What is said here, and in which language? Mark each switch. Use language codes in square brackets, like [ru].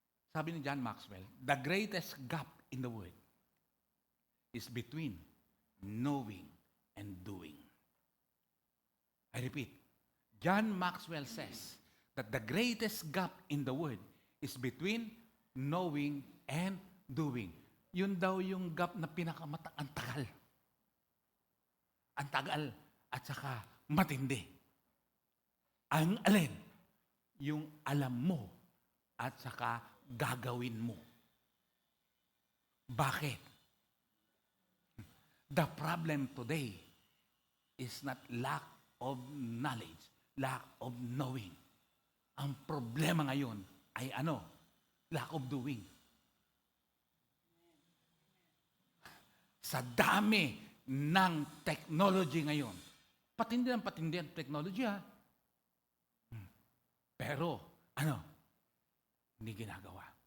[tl] Sabi ni [en] John Maxwell, the greatest gap in the world is between knowing and doing. I repeat, John Maxwell says that the greatest gap in the world is between knowing and doing. [tl] Yun daw yung gap na ang tagal. Ang tagal at saka matindi. Ang alin? Yung alam mo at saka gagawin mo. Bakit? [en] The problem today is not lack of knowledge, lack of knowing. [tl] Ang problema ngayon ay [en] lack of doing. [tl] Sa dami ng technology ngayon, patindi ang technology Pero, hindi ginagawa.